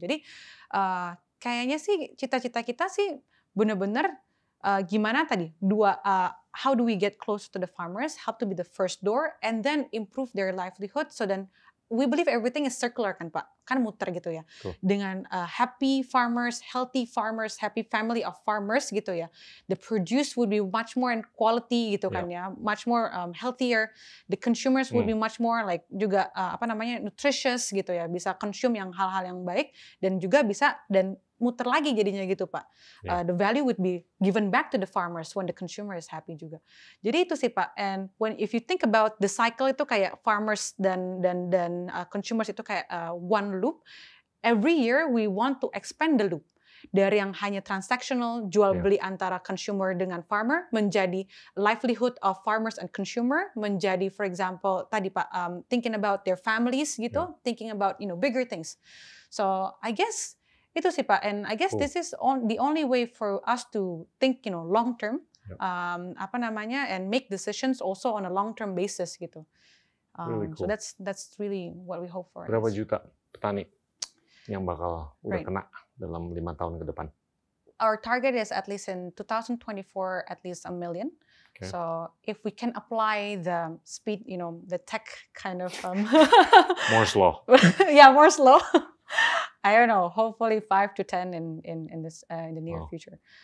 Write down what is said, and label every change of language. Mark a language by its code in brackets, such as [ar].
[id] Jadi kayaknya sih cita-cita kita sih benar-benar gimana tadi [en] how do we get close to the farmers, help to be the first door, and then improve their livelihood. So then we believe everything is circular [id] kan, Pak, kan muter gitu ya. Dengan [en] happy farmers, healthy farmers, happy family of farmers [id] gitu ya. [en] The produce would be much more in quality [id] gitu kan ya, [en] much more healthier. The consumers would be much more like [id] juga nutritious gitu ya, bisa consume yang hal-hal yang baik dan juga bisa dan muter lagi jadinya gitu, Pak. [en] The value would be given back to the farmers when the consumer is happy juga. [id] Jadi itu sih, Pak. [en] And if you think about the cycle [id] itu kayak [en] farmers [id] dan [en] consumers [id] itu kayak [en] one loop. Every year we want to expand the loop. [id] Dari yang hanya [en] transactional, [id] jual beli antara [en] consumer [id] dengan [en] farmer, [id] menjadi [en] livelihood of farmers and consumer, menjadi, for example, [id] tadi Pak, [en] thinking about their families [id] gitu, [en] thinking about bigger things. So I guess [id] itu sih Pak, [en] and I guess this is the only way for us to think long term, and make decisions also on a long term basis [id] gitu. [en] Really cool. So that's really what we hope for. [id] Berapa juta petani yang bakal udah kena dalam 5 tahun ke depan? [en] Our target is at least in 2024 at least 1 million. Okay. So if we can apply the speed, the tech kind of Moore's law. Yeah, Moore's law. I don't know. Hopefully 5 to 10 in the near future.